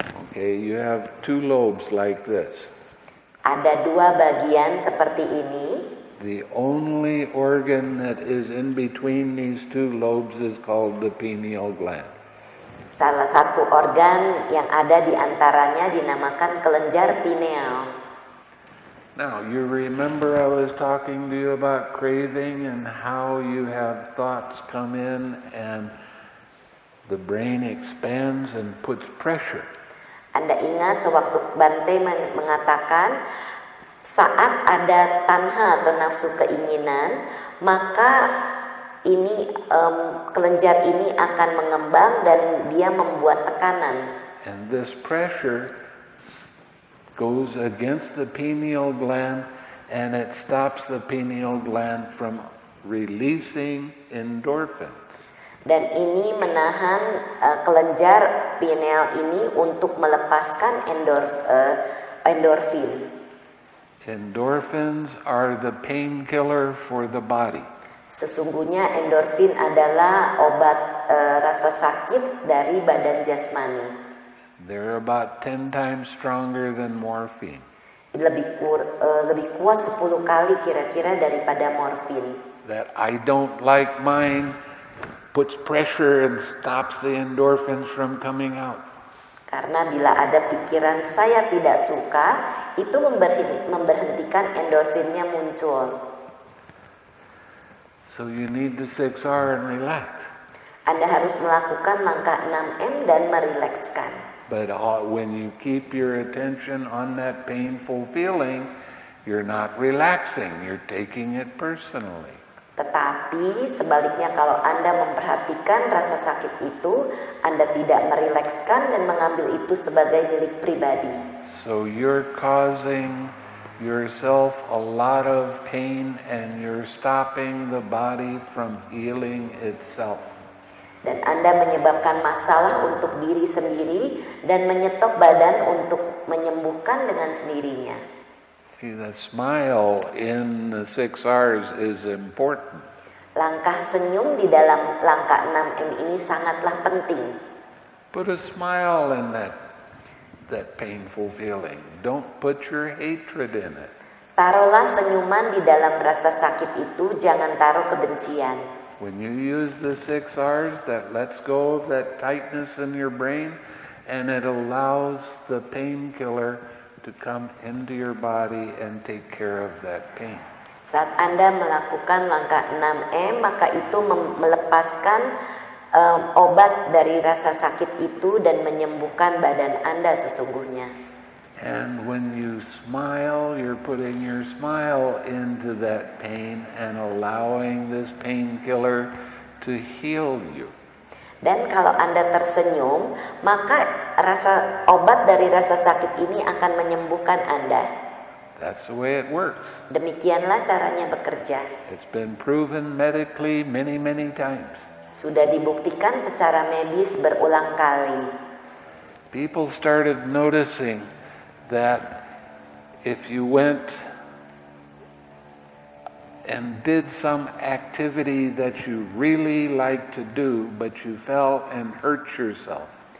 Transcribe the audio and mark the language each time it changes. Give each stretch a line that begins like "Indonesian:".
English: Okay, you have two lobes like this.
Indonesian: Ada dua bagian seperti ini.
English: The only organ that is in between these two lobes is called the pineal gland.
Indonesian: Salah satu organ yang ada di antaranya dinamakan kelenjar pineal.
English: Now, you remember I was talking to you about craving and how you have thoughts come in and the brain expands and puts pressure.
Indonesian: Anda ingat sewaktu Bante mengatakan saat ada tanha atau nafsu keinginan, maka ini kelenjar ini akan mengembang dan dia membuat tekanan.
English: And this pressure goes against the pineal gland and it stops the pineal gland from releasing endorphins.
Indonesian: Dan ini menahan kelenjar pineal ini untuk melepaskan endorfin.
English: Endorphins are the painkiller for the body.
Indonesian: Sesungguhnya endorfin adalah obat rasa sakit dari badan jasmani.
English: They're about 10 times stronger than morphine.
Indonesian: Lebih kuat 10 kali kira-kira daripada morfin.
English: That I don't like mine puts pressure and stops the endorphins from coming out.
Indonesian: Karena bila ada pikiran saya tidak suka, itu memberhentikan endorfinnya muncul.
English: So you need the 6R and relax.
Indonesian: Anda harus melakukan langkah 6M dan merilekskan.
English: But when you keep your attention on that painful feeling, you're not relaxing, you're taking it personally.
Indonesian: Tetapi sebaliknya kalau Anda memperhatikan rasa sakit itu, Anda tidak merilekskan dan mengambil itu sebagai milik pribadi.
English: So you're causing yourself a lot of pain and you're stopping the body from healing itself.
Indonesian: Dan Anda menyebabkan masalah untuk diri sendiri dan menyetop badan untuk menyembuhkan dengan sendirinya.
English: See, the smile in the 6 R's is important.
Indonesian: Langkah senyum di dalam langkah 6M ini sangatlah penting.
English: Put a smile in that painful feeling. Don't put your hatred in it.
Indonesian: Taruhlah senyuman di dalam rasa sakit itu, jangan taruh kebencian.
English: When you use the 6 R's, that lets go of that tightness in your brain, and it allows the painkiller to come into your body and take care of that pain.
Indonesian: Saat Anda melakukan langkah 6M, maka itu melepaskan obat dari rasa sakit itu dan menyembuhkan badan Anda sesungguhnya.
English: And when you smile, you're putting your smile into that pain and allowing this painkiller to heal you.
Indonesian: Dan kalau Anda tersenyum, maka obat dari rasa sakit ini akan menyembuhkan Anda.
English: That's the way it works.
Indonesian: Demikianlah caranya bekerja.
English: It's been proven medically many, many times.
Indonesian: Sudah dibuktikan secara medis berulang kali.
English: People started noticing that if you went and did some activity that you really like to do, but you fell and hurt yourself.